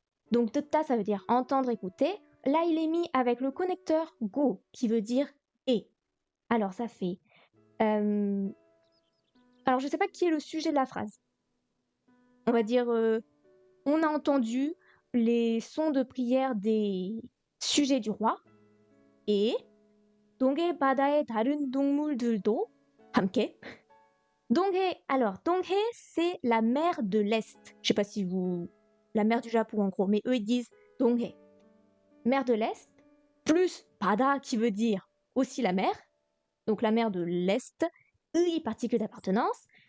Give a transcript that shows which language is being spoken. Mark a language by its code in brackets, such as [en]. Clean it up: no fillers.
[fr] Donc 듣다, ça veut dire entendre, écouter. Là, il est mis avec le connecteur go, qui veut dire et. Alors, ça fait. Alors, je ne sais pas qui est le sujet de la phrase. On va dire on a entendu les sons de prière des sujets du roi. [ko] Et 동해 바다의 다른 동물들도 함께. [fr] 동해, alors 동해, c'est la mer de l'Est. Je sais pas si vous... La mer du Japon en gros, mais eux ils disent 동해. Mer de l'Est, plus 바다 qui veut dire aussi la mer. Donc la mer de l'Est, 의, particule d'appartenance.